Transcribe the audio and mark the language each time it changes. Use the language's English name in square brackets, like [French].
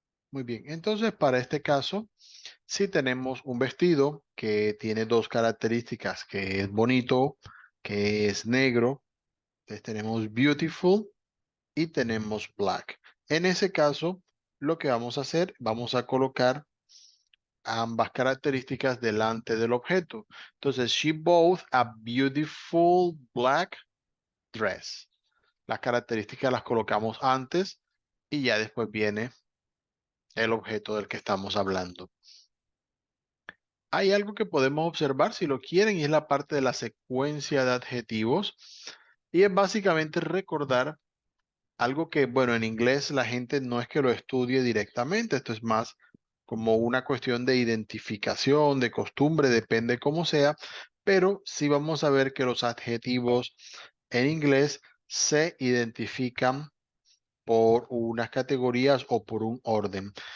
[Spanish] Muy bien, entonces para este caso, si tenemos un vestido que tiene dos características, que es bonito, que es negro, entonces tenemos beautiful y tenemos black. En ese caso, lo que vamos a hacer, vamos a colocar ambas características delante del objeto. [English] Entonces, she bought a beautiful black dress. [Spanish] Las características las colocamos antes y ya después viene el objeto del que estamos hablando. Hay algo que podemos observar si lo quieren y es la parte de la secuencia de adjetivos y es básicamente recordar algo que, bueno, en inglés la gente no es que lo estudie directamente, esto es más como una cuestión de identificación, de costumbre, depende cómo sea, pero sí vamos a ver que los adjetivos en inglés se identifican por unas categorías o por un orden.